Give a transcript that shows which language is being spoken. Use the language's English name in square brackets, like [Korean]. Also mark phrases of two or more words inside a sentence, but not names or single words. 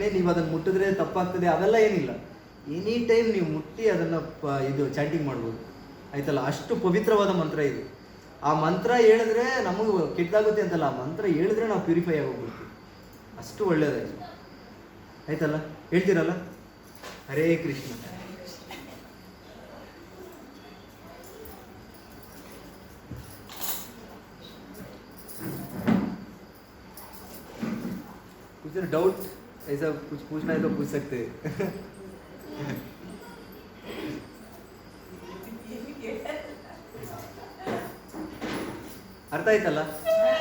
[Kannada] ನೀವು ಅದನ್ನು ಮುಟ್ಟಿದ್ರೆ ತಪ್ಪಾಗ್ತದೆ ಅವೆಲ್ಲ ಏನಿಲ್ಲ. [English] any time [Kannada] ನೀವು ಮುಟ್ಟಿ ಅದನ್ನು ಇದು ಚಾಂಟಿಂಗ್ ಮಾಡ್ಬೋದು, ಆಯ್ತಲ್ಲ. ಅಷ್ಟು ಪವಿತ್ರವಾದ ಮಂತ್ರ ಇದು. ಆ ಮಂತ್ರ ಹೇಳಿದ್ರೆ ನಮಗೆ ಕೆಟ್ಟಾಗುತ್ತೆ ಅಂತಲ್ಲ, ಆ ಮಂತ್ರ ಹೇಳಿದ್ರೆ ನಾವು ಪ್ಯೂರಿಫೈ ಆಗೋಗ್ಬಿಡ್ತೀವಿ, ಅಷ್ಟು ಒಳ್ಳೆಯದಾಗಿ, ಆಯ್ತಲ್ಲ. ಹೇಳ್ತೀರಲ್ಲ, ಹರೇ ಕೃಷ್ಣ. [Hindi] कुछ डाउट ऐसा कुछ पूछना है तो पूछ सकते हैं. [Kannada] ಅರ್ಥ ಆಯ್ತಲ್ಲ?